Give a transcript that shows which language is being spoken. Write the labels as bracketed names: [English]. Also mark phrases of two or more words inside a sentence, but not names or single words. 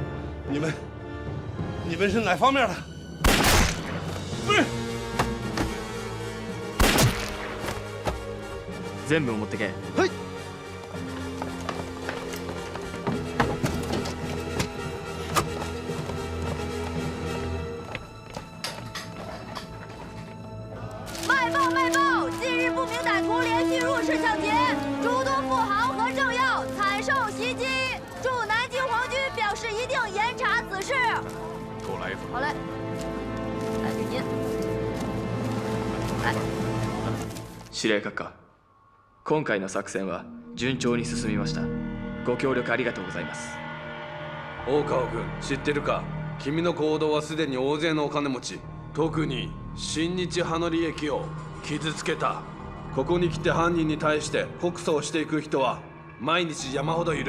[Chinese] 你们是哪方面的？不是。 [Japanese] 全部持ってけ。はい。 [Chinese] 卖报！近日不明歹徒连续入室抢劫，诸多富豪和政要惨受袭击。驻南京皇军表示一定严查此事。给我来一份。好嘞，来给您。来。 [Japanese] 司令閣下、今回の作戦は順調に進みました。ご協力ありがとうございます。大川君、知ってるか？君の行動はすでに大勢のお金持ち、特に新日派の利益を傷つけた。ここに来て犯人に対して告訴をしていく人は毎日山ほどいる。